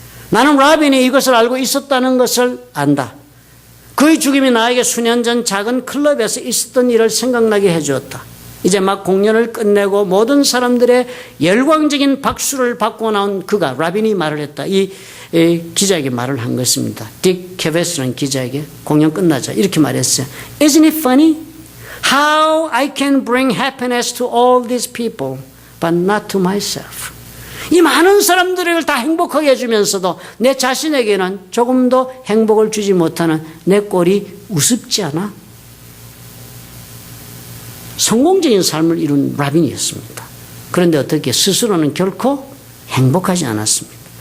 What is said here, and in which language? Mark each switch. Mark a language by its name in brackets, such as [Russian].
[Korean] 나는 라빈이 이것을 알고 있었다는 것을 안다. 그의 죽음이 나에게 수년 전 작은 클럽에서 있었던 일을 생각나게 해주었다. 이제 막 공연을 끝내고 모든 사람들의 열광적인 박수를 받고 나온 그가, 라빈이 말을 했다. 이 기자에게 말을 한 것입니다. 딕 캐베스라는 기자에게 공연 끝나자 이렇게 말했어요. [English] Isn't it funny how I can bring happiness to all these people but not to myself. [Korean] 이 많은 사람들을 다 행복하게 해주면서도 내 자신에게는 조금도 행복을 주지 못하는 내 꼴이 우습지 않아? 성공적인 삶을 이룬 라빈이었습니다. 그런데 어떻게 스스로는 결코 행복하지 않았습니다.